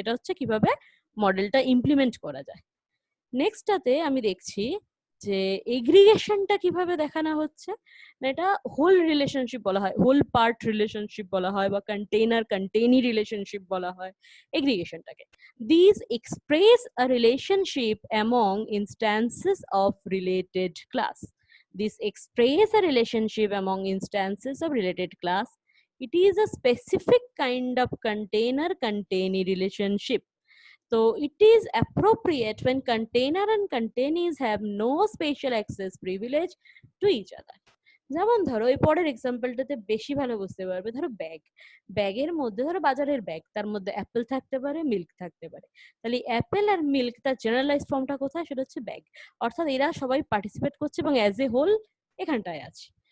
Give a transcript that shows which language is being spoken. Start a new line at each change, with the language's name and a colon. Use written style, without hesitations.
Bangla: এটা হচ্ছে কিভাবে মডেলটা ইমপ্লিমেন্ট করা যায়। নেক্সটটাতে আমি দেখছি যে এগ্রিগেশনটা কিভাবে দেখানো হচ্ছে। এটা হোল রিলেশনশিপ বলা হয়, হোল পার্ট রিলেশনশিপ বলা হয়, বা কন্টেইনার কন্টেইনি রিলেশনশিপ বলা হয় এগ্রিগেশনটাকে।
English: This express a relationship among instances of related class. This express a relationship among instances of related class. It is a specific kind of container-containee relationship. So it is appropriate when container and containees have no spatial access privilege to each other.
Bangla: যেমন ধরো এই পরের এক্সাম্পলটাতে বেশি ভালো বুঝতে পারবে। ধরো bag, ব্যাগের মধ্যে ধরো বাজারের ব্যাগ, তার মধ্যে অ্যাপেল থাকতে পারে, মিল্ক থাকতে পারে। তাহলে অ্যাপেল আর মিল্ক তার জেনারেলাইজ ফর্মটা কোথায়, সেটা হচ্ছে ব্যাগ। অর্থাৎ এরা সবাই পার্টিসিপেট করছে এবং অ্যাজ এ হোল এখানটায় আছে।